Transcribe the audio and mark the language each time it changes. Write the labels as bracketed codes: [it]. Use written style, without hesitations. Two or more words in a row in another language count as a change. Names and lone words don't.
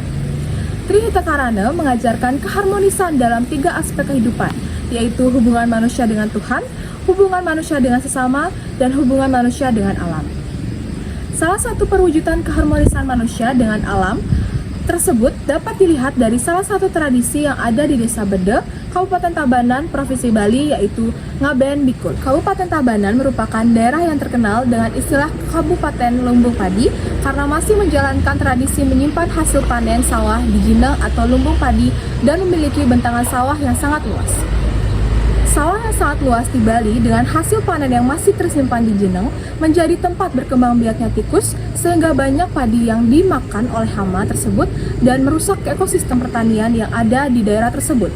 [id] Trihita Karana mengajarkan keharmonisan dalam 3 aspek kehidupan, yaitu hubungan manusia dengan Tuhan, hubungan manusia dengan sesama, dan hubungan manusia dengan alam. Salah satu perwujudan keharmonisan manusia dengan alam tersebut dapat dilihat dari salah satu tradisi yang ada di Desa Beda, Kabupaten Tabanan, Provinsi Bali, yaitu ngaben bikul. Kabupaten Tabanan merupakan daerah yang terkenal dengan istilah Kabupaten Lumbung Padi karena masih menjalankan tradisi menyimpan hasil panen sawah di jineng atau lumbung padi dan memiliki bentangan sawah yang sangat luas. Sawah yang sangat luas di Bali dengan hasil panen yang masih tersimpan di jineng menjadi tempat berkembang biaknya tikus sehingga banyak padi yang dimakan oleh hama tersebut dan merusak ekosistem pertanian yang ada di daerah tersebut.